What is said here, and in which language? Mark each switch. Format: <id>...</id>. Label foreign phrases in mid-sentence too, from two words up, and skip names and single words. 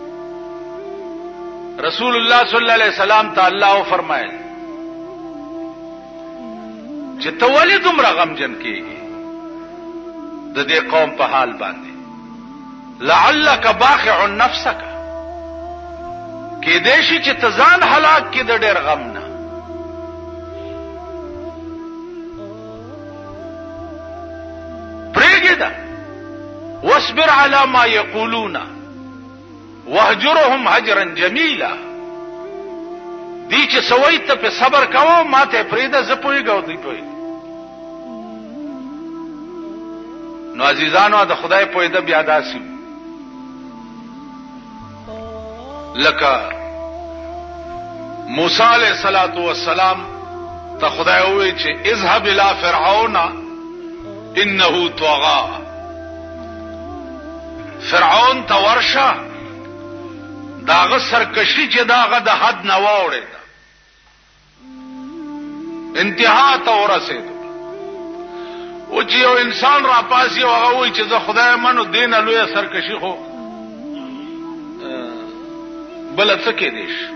<ps>رسول الله</ps> <ar>صلی الله علیه وسلم</ar> <ps>ته الله فرمایل چې ته ولې دومره غمجن کیږي د دې قوم په حال باندې؟</ps> <ar>لعلک باخع نفسک،</ar> <ps>کې دې شي چې ته ځان هلاک کې د ډېر غم نه. پرېږده،</ps> <ar>واصبر علی ما یقولون واهجرهم هجرا جمیلا.</ar> <ps>دی چې سوي ته په صبر کوو، ما ته پرېږده، زه پوهېږم دوی پوهېږي. نو عزیزانو د خدای پوهېده بیا داسې لکه موسی</ps> <ar>علیہ الصلوۃ والسلام</ar> <ps>ته خدای وویل چې</ps> <ar>اذهب الى فرعون انه طغى.</ar> <ps>فرعون ته ورشه، داغه سرکشي چې داغه د حد نه واوړې ده، انتها ته ورسېد. او چې یو انسان را پاسي او هغه وایي چې زه خدای منو، دینه لویه سرکشي خو بل څه کې دیش.</ps>